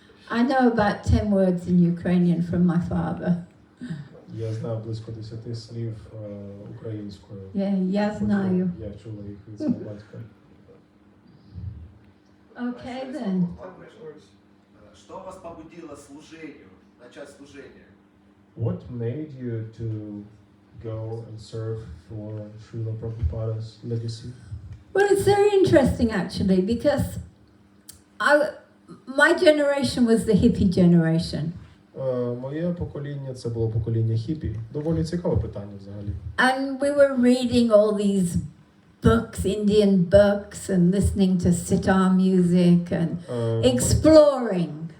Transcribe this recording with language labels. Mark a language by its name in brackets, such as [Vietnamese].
[English] I know about 10 words in Ukrainian from my father. [Ukrainian] Я знаю близько 10 слів українською. Yeah, я знаю. Я чула їх від свого батька. [English] Okay then. [Russian] Что вас побудило служению, начать служение? [English] What made you to go and serve for Srila Prabhupada's legacy? Well, it's very interesting actually because my generation was the hippie generation. [Ukrainian] Моє покоління це було покоління хіпі. Доволі цікаве питання взагалі. [English] And we were reading all these books, Indian books, and listening to sitar music and exploring.